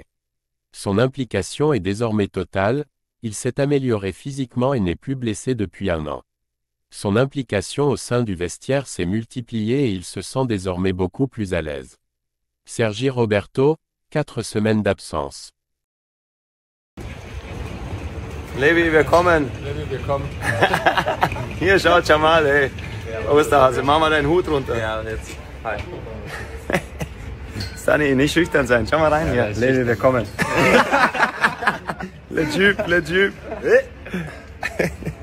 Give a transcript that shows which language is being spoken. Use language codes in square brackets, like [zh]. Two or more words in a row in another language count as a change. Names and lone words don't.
[fr] Son implication est désormais totale, il s'est amélioré physiquement et n'est plus blessé depuis 1 an. Son implication au sein du vestiaire s'est multipliée et il se sent désormais beaucoup plus à l'aise. Sergi Roberto, 4 semaines d'absence. [de] Levi, willkommen. Levi, willkommen. Hier, schaut schon mal, ey. Osterhase, mach mal deinen Hut runter. Ja, jetzt. Hi. Sunny, nicht schüchtern sein. Schau mal rein hier. Levi, willkommen. [fr] Le Jupe, le Jupe.